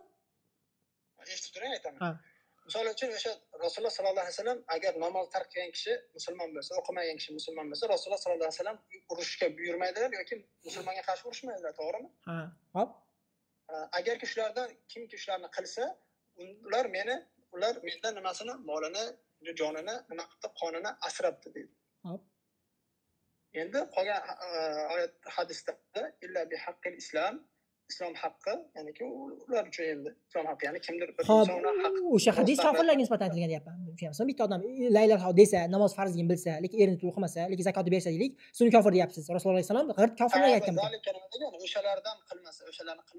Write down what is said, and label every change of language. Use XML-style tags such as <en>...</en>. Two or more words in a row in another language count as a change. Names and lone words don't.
<uz>Eshitib turing, aytaman. Misol uchun o'sha Rasululloh</uz> <ar>صلى الله عليه وسلم</ar> <uz>agar namoz tark qilgan kishi musulmon bo'lsa, o'qimagan kishi musulmon bo'lsa, Rasululloh</uz> <ar>صلى الله عليه وسلم</ar> <uz>urushga buyurmaydilar yoki musulmonga qarshi urushmaydilar, to'g'rimi? Ha, hop. Agarki shulardan kimki shularni qilsa, ular mendan nimasini, molini, jonini, nima qildi, qonini asrabdi deydi. Hop. Endi qolgan oyat hadisda</uz> <ar>إلا بحق الإسلام,</ar> <uz>islom haqqi, ya'niki ular uchun endi islom haqqi, ya'ni kimdir bir insonning haqqi. O'sha hadis kofirlarga nisbatan aytilgan deyapman. Tushunamizmi? Bitta odam</uz> <ar>لا إله</ar> <uz>desa, namoz farzligini bilsa, lekin erinib turib o'qimasa, lekin zakotni bersa deylik, shuni kofir deyapsiz. Rasululloh</uz> <ar>عليه وسلم</ar> <uz>g'irt kofirlarga aytgan. O'shalardan qilmasa, o'shalarni qilmasa to'g'ri.</uz>